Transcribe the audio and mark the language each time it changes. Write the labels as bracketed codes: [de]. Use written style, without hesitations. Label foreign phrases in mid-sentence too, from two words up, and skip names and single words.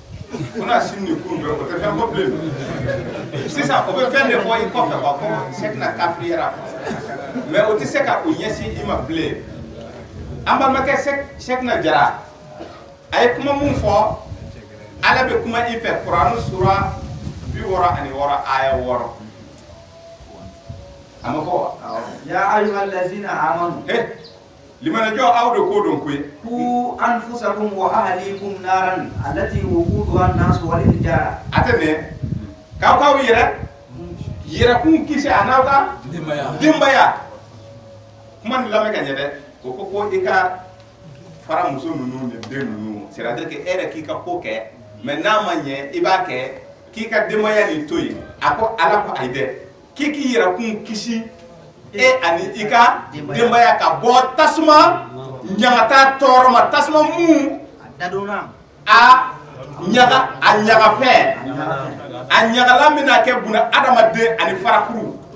[bm] kunasini ni kunu bɛɛ o tɛ fɛn fɔ bilen sisan o bɛ fɛn de fɔ i kɔfɛ quoi ko Sekna kafiriyara mais o tɛ se ka o ɲɛsin i ma bilen an balimakɛ Sekna Jara a ye kuma mun fɔ ala bɛ kuma i fɛ Kurani sura 66 aya 6 a ma fɔ wa [ar] يا أيها الذين آمنوا [bm] limanajɔ aw de ko dɔn koyi [ar] قوا أنفسكم وأهليكم نارا التي وقودها الناس والحجارة [bm] a tɛ mɛn k'aw yɛrɛkun kisi a n'aw ka denbaya kuma nin lamɛn ka ɲɛ dɛ o ko i ka fara muso ninnu ni den ninnu [fr] c'est à dire que [bm] e yɛrɛ k'i ka ko kɛ mais n'a ma ɲɛ i b'a kɛ k'i ka denbaya nin to yen a ko ala ko ayi dɛ k'i k'i yɛrɛkun kisi e ani i ka denbaya ka bɔ tasuma ɲagata tɔɔrɔ ma tasuma mun a ɲagafɛn a ɲagalan bɛna kɛ buna adamaden ani farakuru